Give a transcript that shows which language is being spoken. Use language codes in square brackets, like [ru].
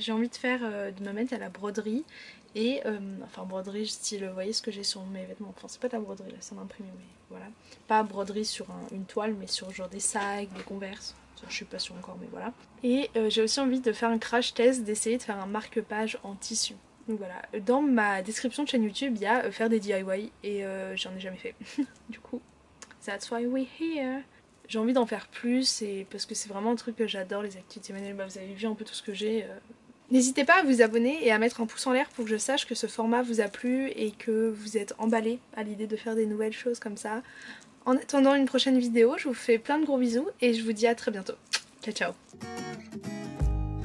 [fr] J'ai envie de me mettre à la broderie. Et enfin broderie style, vous voyez ce que j'ai sur mes vêtements, enfin c'est pas de la broderie là, c'est imprimé, mais voilà. Pas broderie sur une toile, mais sur genre des sacs, des converses, ça, je suis pas sûre encore, mais voilà. Et j'ai aussi envie de faire un crash test, d'essayer de faire un marque-page en tissu. Donc voilà, dans ma description de chaîne YouTube, il y a faire des DIY et j'en ai jamais fait. Du coup, [en] that's why we're here. [fr] J'ai envie d'en faire plus et parce que c'est vraiment un truc que j'adore, les activités manuelles. Bah, vous avez vu un peu tout ce que j'ai. N'hésitez pas à vous abonner et à mettre un pouce en l'air pour que je sache que ce format vous a plu et que vous êtes emballés à l'idée de faire des nouvelles choses comme ça. En attendant une prochaine vidéo, je vous fais plein de gros bisous et je vous dis à très bientôt. Ciao ciao.